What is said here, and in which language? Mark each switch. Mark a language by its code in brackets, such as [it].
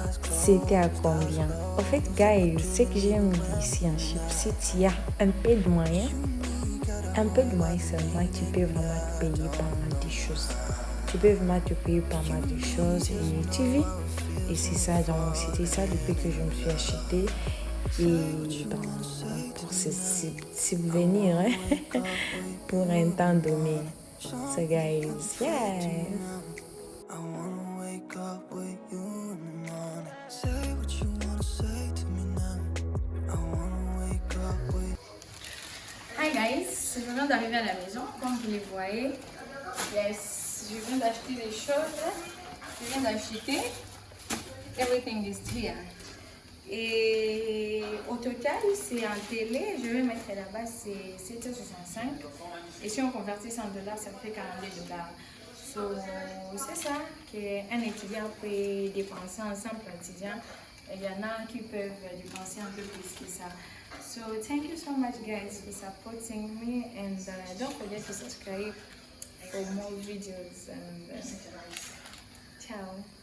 [fr] C'était à combien? En fait, guys, ce que j'aime ici en Chypre, c'est qu'il y a un peu de moyens seulement, tu peux vraiment te payer pas mal de choses. Tu peux vraiment te payer pas mal de choses et tu vis. Et c'est ça, donc c'était ça le peu que je me suis acheté. Et ben, pour se subvenir, hein, pour un temps donné. [en] So guys, yeah. I wanna wake up with you in the morning. Say what you wanna say to me now. I wanna wake up with. Hi guys, [fr] je viens d'arriver à la maison, comme vous les voyez. [en] Yes, [fr] je viens d'acheter des choses. Je viens d'acheter. [en] Everything is here. [fr] Et au total, c'est en télé, je vais mettre là-bas, c'est 7,65 $. Et si on convertit ça en dollars, ça fait 42 $. So, c'est ça qu'un étudiant peut dépenser en simple étudiant. Il y en a qui peuvent dépenser un peu plus que ça. [en] So, thank you so much guys for supporting me and don't forget to subscribe for more videos and ciao.